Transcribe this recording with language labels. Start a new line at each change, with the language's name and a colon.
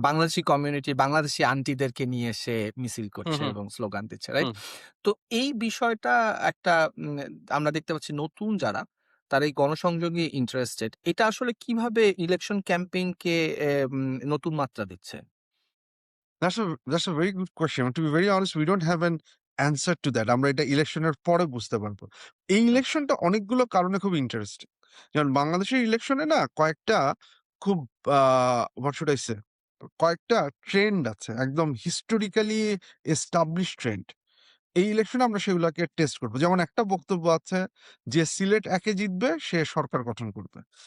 Bangla: Bangladeshi community, Bangladeshi আন্টিদেরকে নিয়ে সে মিছিল হুম, করছে হুম, এবং স্লোগান দিচ্ছে, রাইট? হুম। তো এই বিষয়টা একটা আমরা দেখতে পাচ্ছি নতুন যারা তারা এই গণসংযোগে ইন্টারেস্টেড। এটা আসলে কিভাবে ইলেকশন ক্যাম্পেইন কে নতুন মাত্রা দিচ্ছে?
English: That's a very good question. To be very honest, we don't have an answer to that.
Bangla: আমরা এটা ইলেকশনের পরে বুঝতে পারবো। এই আচ্ছা। ইলেকশনটা অনেকগুলো কারণে খুব ইন্টারেস্টিং। যেমন বাংলাদেশের ইলেকশনে না কয়েকটা খুব আ
English: what should I say?
Bangla: কয়েকটা ট্রেন্ড আছে। একদম
English: historically established
Bangla: ট্রেন্ড। এই ইলেকশনে আমরা সেগুলাকে টেস্ট করব। যেমন একটা বক্তব্য আছে যে সিলেট ১ এ জিতবে সে সরকার গঠন করবে।